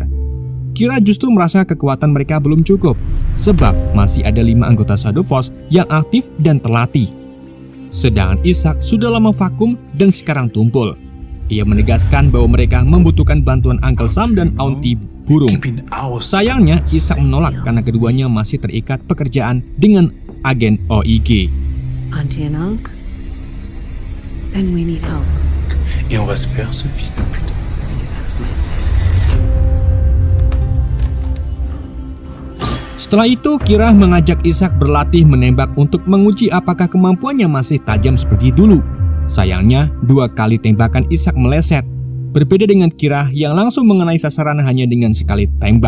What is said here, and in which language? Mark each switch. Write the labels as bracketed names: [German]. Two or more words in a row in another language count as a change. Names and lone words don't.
[Indonesian] Kirah justru merasa kekuatan mereka belum cukup, sebab masih ada 5 anggota Shadow Force yang aktif dan terlatih. Sedangkan Ishak sudah lama vakum dan sekarang tumpul. Ia menegaskan bahwa mereka membutuhkan bantuan Uncle Sam dan Auntie Burung. Sayangnya, Ishak menolak karena keduanya masih terikat pekerjaan dengan agen OIG. [English] Auntie and Uncle? Then we need help. [French] Et on va se faire ce fils de pute. [Indonesian] Setelah itu, Kirah mengajak Ishak berlatih menembak untuk menguji apakah kemampuannya masih tajam seperti dulu. Sayangnya, 2 kali tembakan Ishak meleset. Berbeda dengan Kirah yang langsung mengenai sasaran hanya dengan sekali tembak.